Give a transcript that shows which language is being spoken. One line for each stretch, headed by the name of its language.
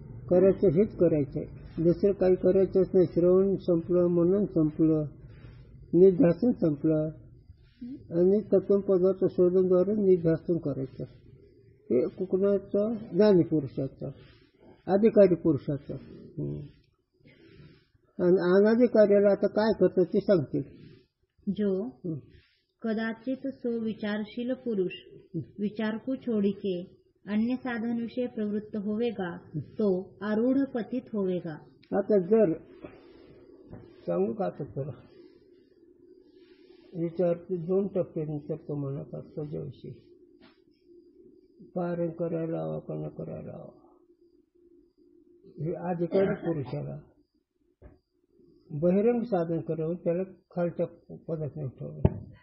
Marathi: करायचं हेच करायचं आहे, दुसरं काही करायचंच नाही। श्रवण संपलं, मनन संपलं, निध्यासन संपलं आणि तत्वपदार्थ शोधनद्वारे निध्यासन करायचं। हे कुणाचं? ज्ञानी पुरुषाचं, अधिकारी पुरुषाचं। आणि अनाधिकार्याला आता काय करतं ते सांगतील।
Hindi: जो कदाचित सो विचारशील पुरुष विचार को छोड़ी के अन्य साधन विषय प्रवृत्त होवेगा तो आरूढ़ पतित होवेगा।
Marathi: आता जर सांगू का आता तुला विचार 2 टप्प्यांनी करतो मनात असतो ज्याविषयी पारण करायला हवा का न करायला हवा, हे अधिकारी पुरुषाला बहिरंग साधन करावं, त्याला खालच्या पदात नाही ठेवलं।